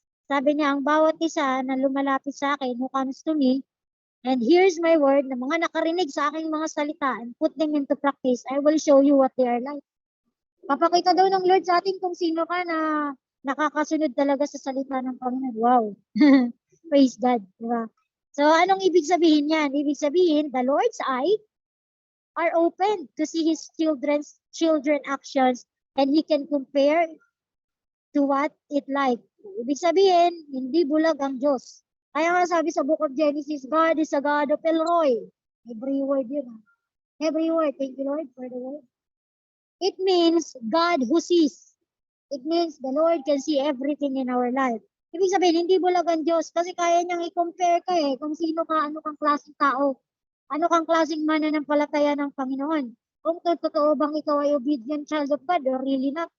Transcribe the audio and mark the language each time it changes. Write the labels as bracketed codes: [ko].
[tl] Sabi niya, ang bawat isa na lumalapit sa akin, [en] who comes to me, and here's my word, [tl] na mga nakarinig sa aking mga salita, [en] and put them into practice, I will show you what they are like. [tl] Papakita daw ng Lord sa atin kung sino ka na nakakasunod talaga sa salita ng Panginoon. Wow. Praise God. Diba? So, anong ibig sabihin yan? Ibig sabihin, [en] the Lord's eye are open to see His children actions and He can compare to what it like. [tl] Ibig sabihin, hindi bulag ang Diyos. Kaya nga sabi sa [en] book of Genesis, God is a God of Elroy. Every word yun. Every word. Thank you, Lord, for the word. It means God who sees. It means the Lord can see everything in our life. [tl] Ibig sabihin, hindi bulag ang Diyos kasi kaya niyang i-compare ka eh kung sino ka, ano kang klaseng tao, ano kang klaseng mananampalataya ng Panginoon. Kung totoo bang ikaw ay [en] obedient child of God or really not.